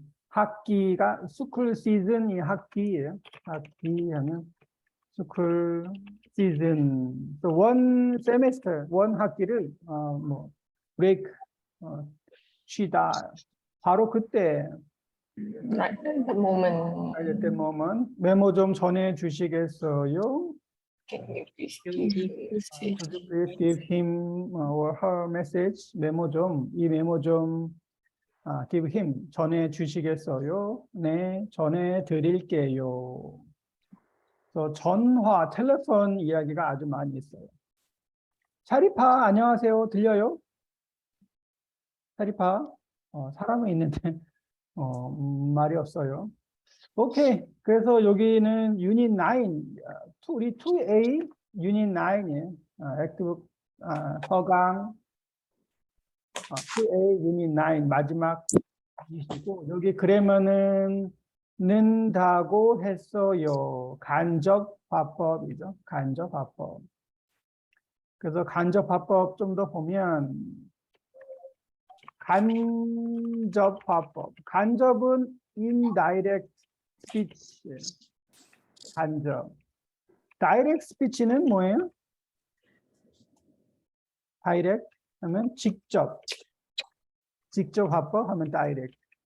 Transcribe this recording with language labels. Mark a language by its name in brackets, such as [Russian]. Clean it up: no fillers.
[Korean] 학기가 school season이 학기예요. 학기 하면 school season. [English] So one semester, one [Korean] 학기를 뭐 [English] break [Korean] 쉬다. 바로 그때. [English] Right at the moment. At the moment. [Korean] 메모 좀 전해 주시겠어요? [English] Can you please Please give him or her message. [Korean] 이 메모 좀 [English] give him [Korean] 전해 주시겠어요? 네, 전해 드릴게요. 그래서 전화, 텔레폰 이야기가 아주 많이 있어요. 샤리파, 안녕하세요. 들려요? 샤리파, 사람은 있는데 말이 없어요. 오케이. 그래서 여기는 유닛 9, 우리 2A 유닛 9이에요. 액티브 서강 2A 유닛 9 마지막 이시고 여기 그러면은 는다고 했어요. 간접 화법이죠. 간접 화법. 그래서 간접 화법 좀 더 보면 간접 화법. [English] 간접은 indirect speech. [Korean] 간접. [English] direct speech는 뭐예요? [Korean] direct 하면 직접. 직접 화법 하면 direct.